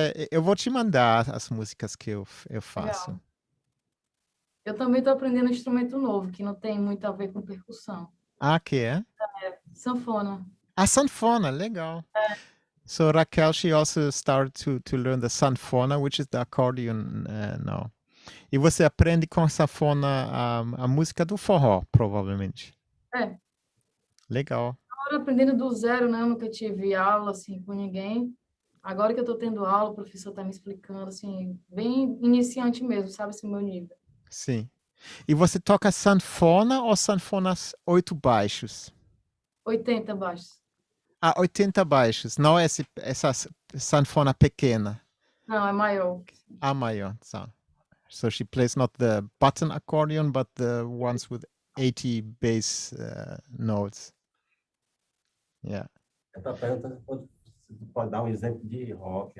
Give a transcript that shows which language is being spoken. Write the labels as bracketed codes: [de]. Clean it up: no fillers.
[pt] Eu vou te mandar as músicas que eu faço. Legal. Eu também estou aprendendo um instrumento novo, que não tem muito a ver com percussão. Ah, que é? Sanfona. A sanfona, legal. [en] So Raquel, she also started to learn the sanfona, which is the accordion now. [pt] E você aprende com a sanfona a música do forró, provavelmente. É. Legal. Agora aprendendo do zero, né? Eu nunca tive aula, assim, com ninguém. Agora que eu estou tendo aula, o professor está me explicando, assim, bem iniciante mesmo, sabe, esse meu nível. Sim. E você toca sanfona ou sanfonas 8 baixos? 80 baixos. Ah, 80 baixos, não essa sanfona pequena. Não, é maior. A maior. [en] So she plays not the button accordion, but the ones with 80 bass notes. Yeah. [pt] Eu tô perguntando se tu pode dar um exemplo de rock.